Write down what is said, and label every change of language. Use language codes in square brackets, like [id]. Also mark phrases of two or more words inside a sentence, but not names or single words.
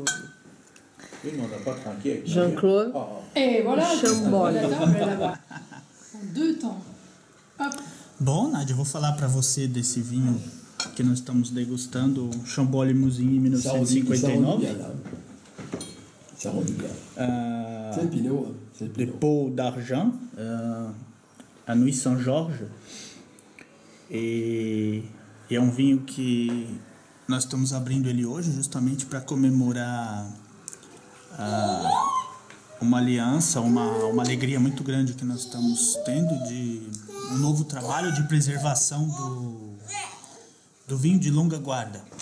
[fr] Oui, mais on n'a pas trinqué avec Jean-Claude. Et voilà, Chambol. là-bas. En 2 temps. Hop. [pt] Bom, Nádia, eu vou falar para você desse vinho que nós estamos degustando, o Chambol Limousin em 1959. [fr] Ça rend bien. C'est le Pinot. C'est le De Pinot. [pt] Peau d'Argent, a Nuit Saint-Georges. E é um vinho que nós estamos abrindo ele hoje justamente para comemorar uma aliança, uma alegria muito grande que nós estamos tendo de um novo trabalho de preservação do vinho de longa guarda.